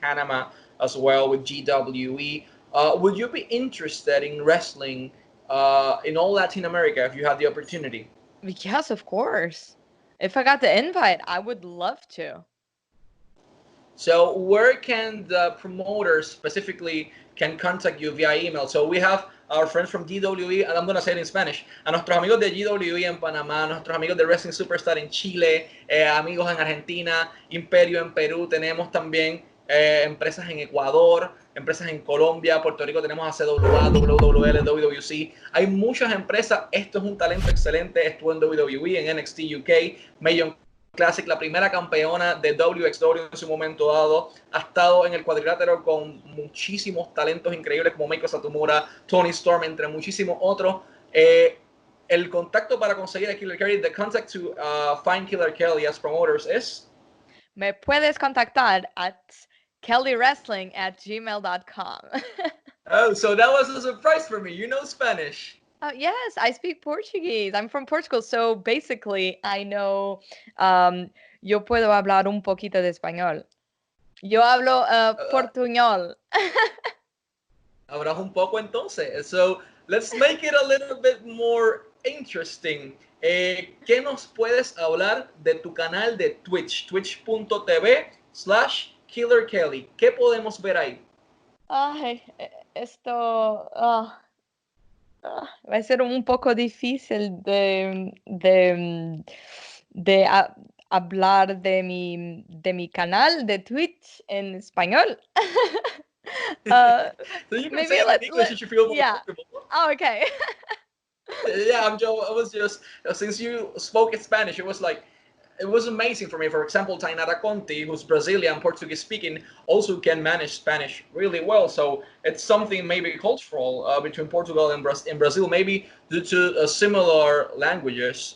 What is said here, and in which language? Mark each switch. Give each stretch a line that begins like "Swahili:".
English: Panama as well with GWE. Would you be interested in wrestling in all Latin America if you had the opportunity? Yes, of course. If I got the invite, I would love to. So where can the promoters specifically can contact you via email? So we have our friends from DWE, and I'm going to say it in Spanish,
Spanish: a nuestros amigos de GWE en Panamá, nuestros amigos de Wrestling Superstar en Chile, amigos en Argentina, Imperio en Perú, tenemos también empresas en Ecuador, empresas en Colombia, Puerto Rico tenemos a CWA, WWL, WWC. Hay muchas empresas, esto es un talento excelente, estuvo en WWE, en NXT UK, Major Classic, la primera campeona de WXW en su momento dado, ha estado en el cuadrilátero con muchísimos talentos increíbles como Meiko Satomura, Tony Storm, entre muchísimos otros. El contacto para conseguir a Killer Kelly,
English: the contact to find Killer Kelly as promoters is?
Spanish: Me puedes contactar at kellywrestling@gmail.com.
English: Oh, so that was a surprise for me. You know Spanish. Yes, I speak Portuguese. I'm from Portugal, so basically I know,
Spanish: yo puedo hablar un poquito de español. Yo hablo portuñol. Hablas un poco entonces.
English: So, let's make it a little bit more interesting.
Spanish: ¿Qué nos puedes hablar de tu canal de Twitch? Twitch.tv/Killer Kelly. ¿Qué podemos ver ahí? Ay, esto va a ser un poco difícil de hablar de mi canal de Twitch en español.
English: So you can say it in English if you feel more yeah. comfortable. Oh, okay. Yeah, I'm Joe. I was just since you spoke in Spanish, it was like it was amazing for me. For example, Tainara Conti, who's Brazilian, Portuguese speaking, also can manage Spanish really well. So it's something maybe cultural between Portugal and Brazil, maybe due to similar languages.